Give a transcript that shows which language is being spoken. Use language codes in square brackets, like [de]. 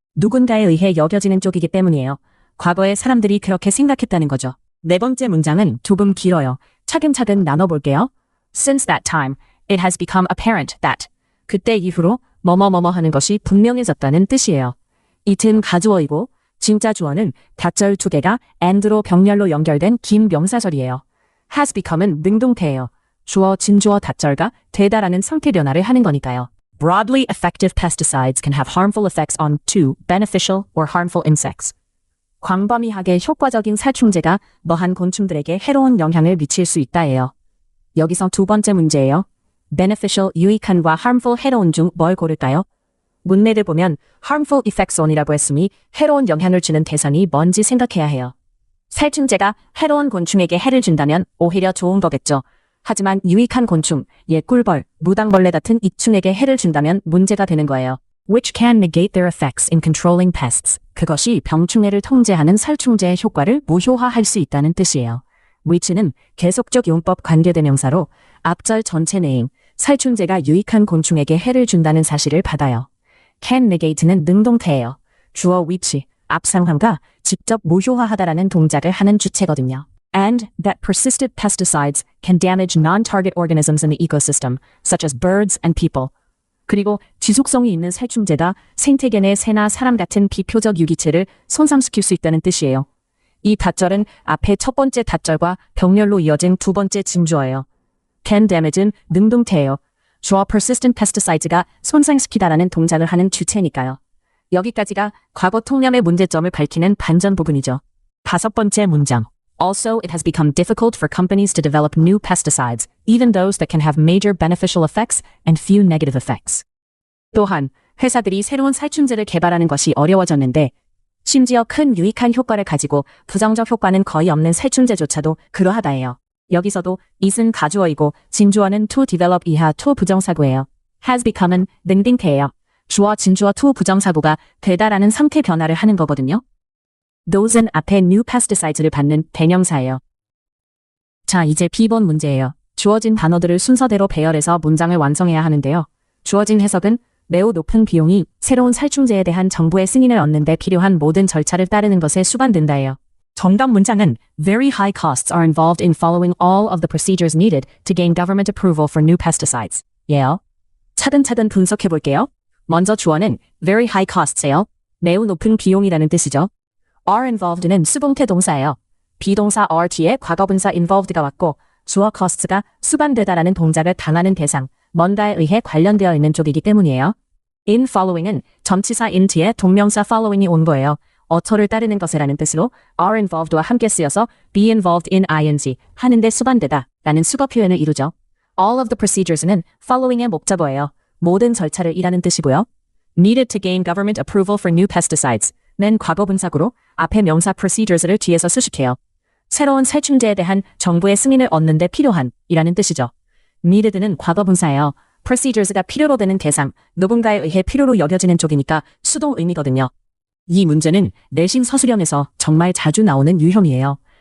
[ko] 누군가에 의해 여겨지는 쪽이기 때문이에요. 과거에 사람들이 그렇게 생각했다는 거죠. 네 번째 문장은 조금 길어요. 차근차근 나눠볼게요. [en] Since that time, it has become apparent that. [ko] 그때 이후로 뭐뭐뭐뭐 하는 것이 분명해졌다는 뜻이에요. it은 가주어이고 진짜 주어는 닷절 두 개가 and로 병렬로 연결된 긴 명사절이에요. has become은 능동태예요. 주어, 진주어, 닷절과 되다라는 상태 변화를 하는 거니까요. [en] Broadly effective pesticides can have harmful effects on two beneficial or harmful insects. [ko] 광범위하게 효과적인 살충제가 뭐한 곤충들에게 해로운 영향을 미칠 수 있다예요. 여기서 두 번째 문제예요. beneficial, 유익한과 harmful, 해로운 중 뭘 고를까요? 문맥을 보면 [en] harmful effects on [ko] 이라고 했으니 해로운 영향을 주는 대상이 뭔지 생각해야 해요. 살충제가 해로운 곤충에게 해를 준다면 오히려 좋은 거겠죠. 하지만 유익한 곤충, 꿀벌, 무당벌레 같은 이충에게 해를 준다면 문제가 되는 거예요. [en] which can negate their effects in controlling pests. [ko] 그것이 병충해를 통제하는 살충제의 효과를 무효화할 수 있다는 뜻이에요. which는 계속적 용법 관계대명사로 앞절 전체 내용, 살충제가 유익한 곤충에게 해를 준다는 사실을 받아요. can negate는 능동태예요. 주어 which, 앞상황과 직접 무효화하다라는 동작을 하는 주체거든요. [en] And that persistent pesticides can damage non-target organisms in the ecosystem, such as birds and people. [ko] 그리고 지속성이 있는 살충제가 생태계 내 새나 사람 같은 비표적 유기체를 손상시킬 수 있다는 뜻이에요. 이 닷절은 앞에 첫 번째 닷절과 병렬로 이어진 두 번째 진주어예요. can damage는 능동태예요. 주어 persistent pesticides가 손상시키다라는 동작을 하는 주체니까요. 여기까지가 과거 통념의 문제점을 밝히는 반전 부분이죠. 다섯 번째 문장. [en] Also, it has become difficult for companies to develop new pesticides, even those that can have major beneficial effects and few negative effects. [ko] 또한 회사들이 새로운 살충제를 개발하는 것이 어려워졌는데 심지어 큰 유익한 효과를 가지고 부정적 효과는 거의 없는 살충제조차도 그러하다예요. 여기서도 it은 가주어이고 진주어는 to develop 이하 to 부정사구예요. has become은 능동태예요. 주어 진주어 to 부정사구가 되다라는 상태 변화를 하는 거거든요. those는 앞에 new pesticides를 받는 대명사예요. 자, 이제 B번 문제예요. 주어진 단어들을 순서대로 배열해서 문장을 완성해야 하는데요. 주어진 해석은 매우 높은 비용이 새로운 살충제에 대한 정부의 승인을 얻는 데 필요한 모든 절차를 따르는 것에 수반된다예요. 정답 문장은 [en] very high costs are involved in following all of the procedures needed to gain government approval for new pesticides. [ko] 예요. 차근차근 분석해 볼게요. 먼저 주어는 very high costs예요. 매우 높은 비용이라는 뜻이죠. are involved는 수동태 동사예요. 비동사 are 뒤에 과거분사 involved가 왔고 주어 costs가 수반되다라는 동작을 당하는 대상, 뭔가에 의해 관련되어 있는 쪽이기 때문이에요. in following은 전치사 in 뒤에 동명사 following이 온 거예요. 어처를 따르는 것이라는 뜻으로 are involved와 함께 쓰여서 be involved in ing 하는데 수반되다 라는 수거 표현을 이루죠. all of the procedures는 following의 목적어예요. 모든 절차를 이라는 뜻이고요. [en] needed to gain government approval for new pesticides [ko] 는 과거 분사구로 앞에 명사 procedures를 뒤에서 수식해요. 새로운 살충제에 대한 정부의 승인을 얻는 데 필요한 이라는 뜻이죠. needed는 과거 분사예요. procedures가 필요로 되는 대상, 누군가에 의해 필요로 여겨지는 쪽이니까 수동 의미거든요. 이 문제는 내신 서술형에서 정말 자주 나오는 유형이에요.